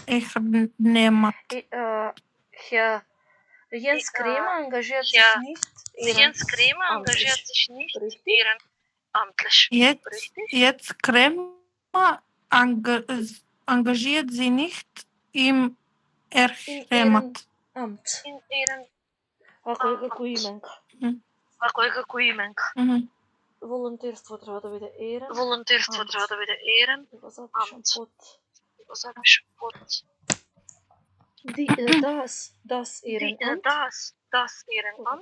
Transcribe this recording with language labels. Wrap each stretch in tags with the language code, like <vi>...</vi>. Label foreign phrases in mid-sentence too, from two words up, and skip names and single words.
<de>Herr Jens Krämer engagiert sich nicht Ehrenamtlich. engagiert sich nicht Richtig? ehrenamtlich. Jetzt Krämer engagiert sie nicht im Ehrenamt. Amt. In Ehrenamt.</de> <mk>Ако е како именка. Волонтерство треба да биде ерен. Волонтерство треба да биде ерен. Го запишам под. Го запишам под.</mk> <de>Das Ehrenamt. Das Ehrenamt.</de>